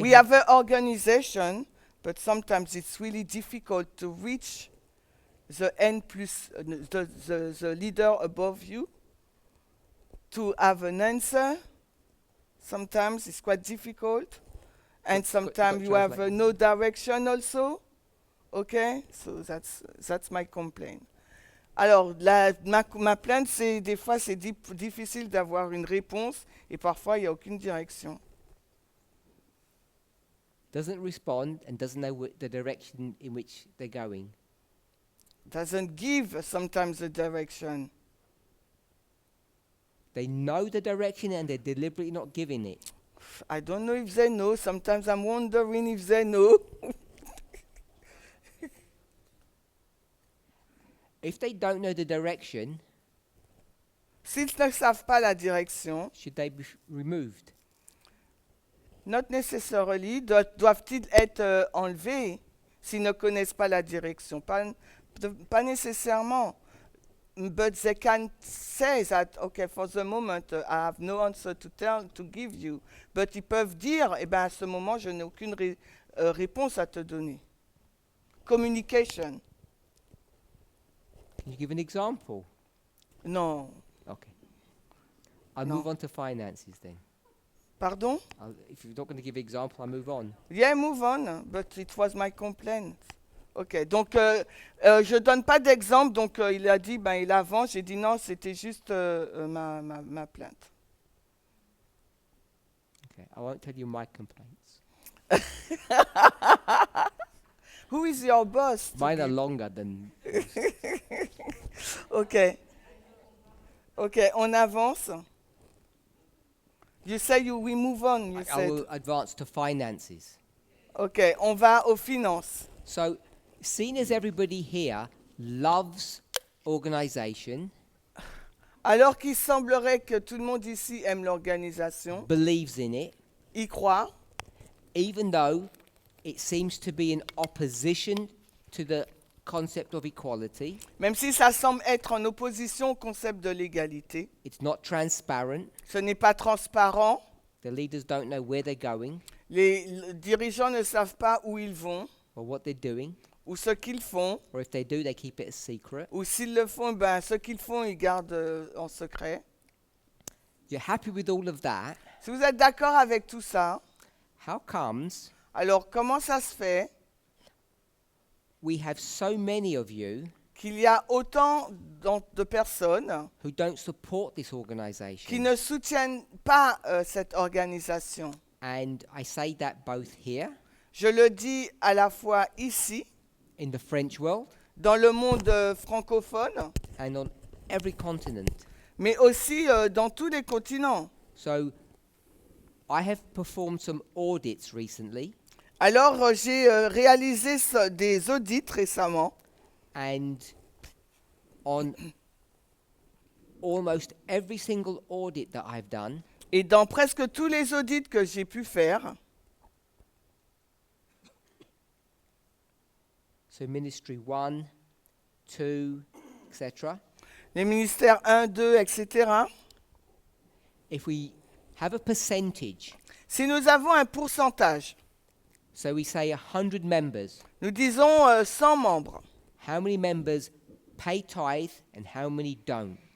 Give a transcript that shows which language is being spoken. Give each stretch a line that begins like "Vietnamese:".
English: We have an organization, but sometimes it's really difficult to reach the N plus the leader above you to have an answer. Sometimes it's quite difficult, and Got sometimes you have translate. no direction also. Okay, so that's my complaint.
French: Alors, ma plainte, c'est des fois c'est difficile d'avoir une réponse et parfois il n'y a aucune direction.
English: doesn't respond and doesn't know the direction in which they're going. Doesn't give sometimes the direction. They know the direction and they're deliberately not giving it. I don't know if they know. Sometimes I'm wondering if they know. If they don't know the direction,
French: S'ils ne savent pas la direction,
English: should they be removed? not necessarily,
French: doivent-ils être enlevés s'ils ne connaissent pas la direction? Pas nécessairement.
English: But they can say that, okay, for the moment, I have no answer to give you. But
French: ils peuvent dire, eh ben, à ce moment, je n'ai aucune réponse à te donner.
English: Communication. Can you give an example?
French: Non.
English: Okay. I'll No. move on to finances then.
French: Pardon?
English: If you're not going to give example, I'll move on. Yeah, move on, but it was my complaint.
French: Ok, donc je donne pas d'exemple, donc il a dit, ben il avance, j'ai dit non, c'était juste ma plainte.
English: Okay. I won't tell you my complaints. Who is your boss? Mine are longer than.
French: Ok. Ok, on avance.
English: You say we move on, you I said. will advance to finances.
French: Ok, on va aux finances.
English: So, seeing as everybody here loves organization,
French: Alors qu'il semblerait que tout le monde ici aime l'organisation,
English: believes in it,
French: y croit,
English: even though it seems to be in opposition to the concept of equality,
French: même si ça semble être en opposition au concept de l'égalité,
English: it's not transparent,
French: ce n'est pas transparent,
English: the leaders don't know where they're going
French: les dirigeants ne savent pas où ils vont,
English: or what they're doing,
French: ou ce qu'ils font,
English: or if they do, they keep it a secret.
French: ou s'ils le font, ben, ce qu'ils font, ils gardent en secret.
English: You're happy with all of that.
French: Si vous êtes d'accord avec tout ça,
English: How comes
French: alors comment ça se fait
English: we have so many of you
French: qu'il y a autant de personnes
English: who don't support this
French: qui
English: organization?
French: ne soutiennent pas cette organisation?
English: And I say that both here
French: Je le dis à la fois ici,
English: in the French world
French: dans le monde francophone,
English: and on every continent.
French: mais aussi dans tous les continents.
English: So I have performed some audits recently,
French: Alors, j'ai réalisé des audits récemment,
English: and on almost every single audit that I've done,
French: et dans presque tous les audits que j'ai pu faire,
English: so Ministry 1, 2, etc.,
French: les ministères 1, 2, etc.,
English: if we have a percentage,
French: si nous avons un pourcentage,
English: so we say 100 members,
French: nous disons 100 membres,
English: how many members pay tithe and how many don't?